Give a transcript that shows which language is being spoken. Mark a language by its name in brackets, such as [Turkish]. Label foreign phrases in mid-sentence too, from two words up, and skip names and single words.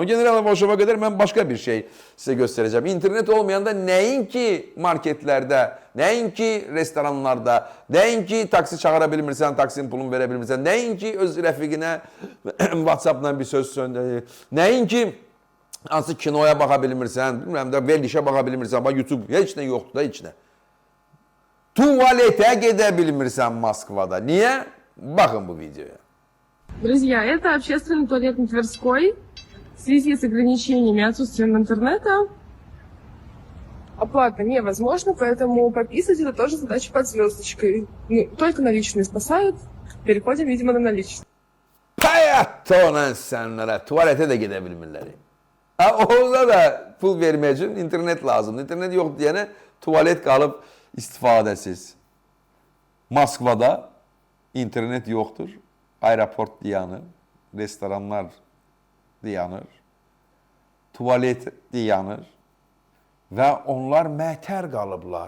[Azerbaijani] General Ivashova qədər mən başqa bir şey sizə göstərəcəm. İnternet olmayanda nəinki marketlərdə, nəinki restoranlarda, nəinki taksi çağıra bilmirsən, taksinin pulunu verə bilmirsən, nəinki öz rəfiqinə WhatsApp-dan bir söz söndürür, nəinki hansı kinoya baxa bilmirsən, bilmirəm də verilişə baxa bilmirsən, bax YouTube, heç nə yoxdur da, heç nə. Tuvaletə gedə bilmirsən Moskvada. Niyə? Bakın bu videoya. [Russian] Друзья, это общественный туалет на Тверской. В связи с ограничениями и отсутствием интернета оплата невозможна, поэтому пописать это тоже задача под звездочкой. Ну, только наличные спасают. Переходим, видимо, на наличные. [Azerbaijani] Hayatta olan sənlərə tuvaletə də gedə bilmirlər. Orada da pul vermək üçün internet lazımdır. İnternet yox deyənə tuvalet qalıb istifadəsiz. Moskvada internet yoxdur. Aeroport dayanır, restoranlar dayanır, tuvalet dayanır və onlar mətər qalıblar.